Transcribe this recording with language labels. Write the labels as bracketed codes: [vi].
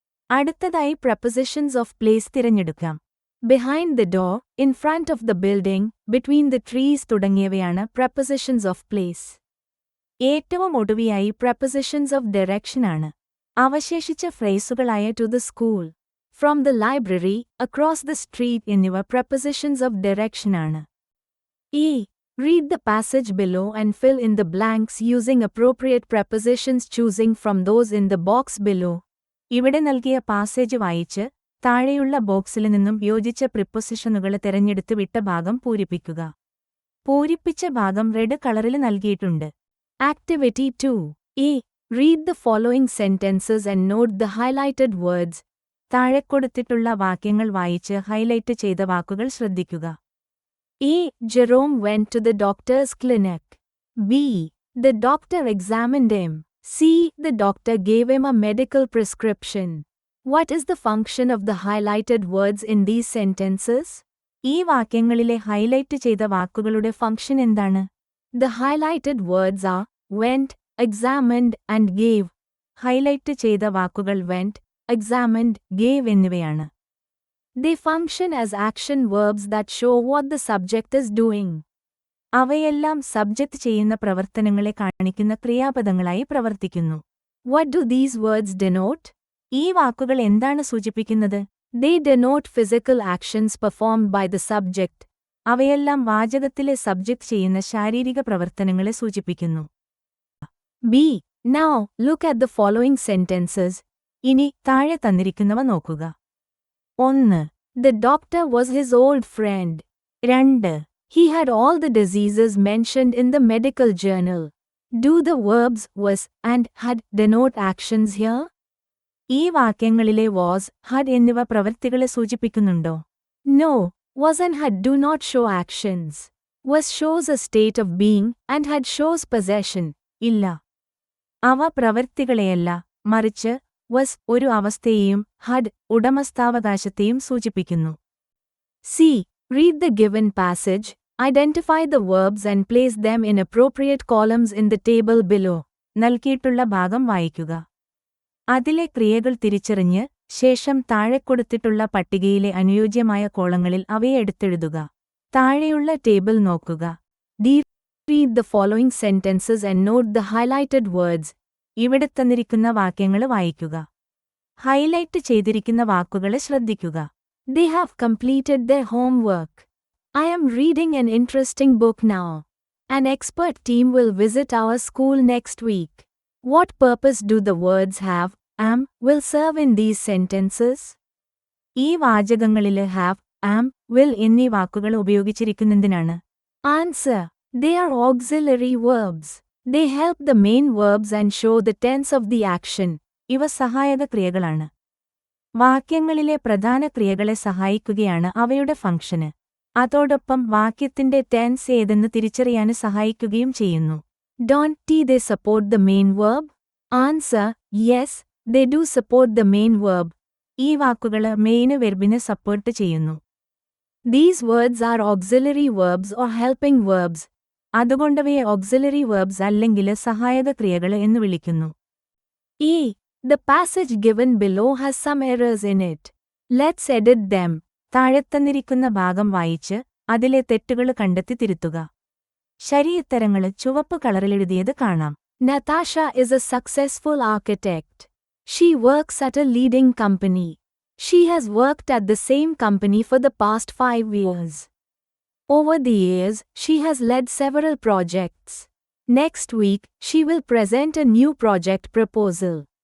[ml] അടുത്തതായി prepositions of place തിരഞ്ഞെടുക്കാം. Behind the door, in front of the building, between the trees തുടങ്ങിയവയാണ് prepositions of place. ഏറ്റവും ഒടുവിയായി prepositions of direction ആണ്. അവശേഷിച്ച ഫ്രേസുകളായ to the school, from the library, across the street എന്നിവ prepositions of direction ആണ്. [en] Read the passage below and fill in the blanks using appropriate prepositions choosing from those in the box below. [ml] ഇവിടെ നൽകിയ passage വായിച്ച് താഴെയുള്ള ബോക്സിൽ നിന്നും യോജിച്ച പ്രിപ്പൊസിഷനുകൾ തിരഞ്ഞെടുത്ത് വിട്ട ഭാഗം പൂരിപ്പിക്കുക. പൂരിപ്പിച്ച ഭാഗം റെഡ് കളറിൽ നൽകിയിട്ടുണ്ട്. Activity 2. [en] Read the following sentences and note the highlighted words. [ml] താഴെ കൊടുത്തിട്ടുള്ള വാക്യങ്ങൾ വായിച്ച് ഹൈലൈറ്റ് ചെയ്ത വാക്കുകൾ ശ്രദ്ധിക്കുക. [en] Jerome went to the doctor's clinic. B. The doctor examined him. C. The doctor gave him a medical prescription. What is the function of the highlighted words in these sentences? [ml] ഈ വാക്യങ്ങളിലെ highlight ചെയ്ത വാക്കുകളുടെ function എന്താണ്? [en] The highlighted words are went, examined and gave. [ml] Highlight ചെയ്ത വാക്കുകൾ went, examined, gave എന്നിവയാണ്. [en] They function as action verbs that show what the subject is doing. [ml] അവയെല്ലാം subject ചെയ്യുന്ന പ്രവർത്തനങ്ങളെ കാണിക്കുന്ന ക്രിയാപദങ്ങളായി പ്രവർത്തിക്കുന്നു. [en] What do these words denote? [ml] ഈ വാക്കുകൾ എന്താണ് സൂചിപ്പിക്കുന്നത്? [en] They denote physical actions performed by the subject. [ml] അവയെല്ലാം വാചകത്തിലെ സബ്ജക്റ്റ് ചെയ്യുന്ന ശാരീരിക പ്രവർത്തനങ്ങളെ സൂചിപ്പിക്കുന്നു. [en] B. Now, look at the following sentences. [ml] ഇനി താഴെ തന്നിരിക്കുന്നവ നോക്കുക. [en] 1. The doctor was his old friend. 2. He had all the diseases mentioned in the medical journal. Do the verbs was and had denote actions here? [ml] ഈ വാക്യങ്ങളിലെ was, had എന്നിവ പ്രവൃത്തികളെ സൂചിപ്പിക്കുന്നുണ്ടോ? [en] No, was and had do not show actions. Was shows a state of being and had shows possession. [ml] ഇല്ല. അവ പ്രവൃത്തികളെയല്ല, മറിച്ച് was ഒരു അവസ്ഥയെയും had ഉടമസ്ഥാവകാശത്തെയും സൂചിപ്പിക്കുന്നു. [en] C. Read the given passage, identify the verbs and place them in appropriate columns in the table below. [ml] നൽകിയിട്ടുള്ള ഭാഗം വായിക്കുക. അതിലെ ക്രിയകൾ തിരിച്ചറിഞ്ഞ് ശേഷം താഴെ കൊടുത്തിട്ടുള്ള പട്ടികയിലെ അനുയോജ്യമായ കോളങ്ങളിൽ അവയെ എടുത്തെഴുതുക. താഴെയുള്ള ടേബിൾ നോക്കുക. D. [en] Read the following sentences and note the highlighted words. [ml] ഇവിടെ തന്നിരിക്കുന്ന വാക്യങ്ങൾ വായിക്കുക. ഹൈലൈറ്റ് ചെയ്തിരിക്കുന്ന വാക്കുകളെ ശ്രദ്ധിക്കുക. [en] They have completed their homework. I am reading an interesting book now. An expert team will visit our school next week. What purpose do the words have, am, will serve in these sentences? [ml] ഈ വാചകങ്ങളില് have, am, will എന്നീ വാക്കുകൾ ഉപയോഗിച്ചിരിക്കുന്നതിനാണ്? [en] Answer. They are auxiliary verbs. They help the main verbs and show the tense of the action. [ml] ഇവ സഹായക ക്രിയകളാണ്. വാക്യങ്ങളിലെ പ്രധാന ക്രിയകളെ സഹായിക്കുകയാണ് അവയുടെ ഫംഗ്ഷന്. അതോടൊപ്പം വാക്യത്തിന്റെ ടെൻസ് ഏതെന്ന് തിരിച്ചറിയാന് സഹായിക്കുകയും ചെയ്യുന്നു. [en] Don't they support the main verb? Answer. Yes, they do support the main verb. [ml] ഈ വാക്കുകള് മെയിന് വെർബിനെ സപ്പോർട്ട് ചെയ്യുന്നു. [en] These words are auxiliary verbs or helping verbs. [ml] അതുകൊണ്ടവയെ auxiliary verbs അല്ലെങ്കില് സഹായക ക്രിയകള് എന്ന് വിളിക്കുന്നു. [en] The passage given below has some errors in it. Let's edit them. [ml] താഴെത്തന്നിരിക്കുന്ന ഭാഗം വായിച്ച് അതിലെ തെറ്റുകള് കണ്ടെത്തി തിരുത്തുക. ശരിയുത്തരങ്ങള് ചുവപ്പ് കളറിലെഴുതിയത് കാണാം. [en] Natasha is a successful architect. She works at a leading company. She has worked at the same company for the past 5 years. Over the years, she has led several projects. Next week, she will present a new project proposal.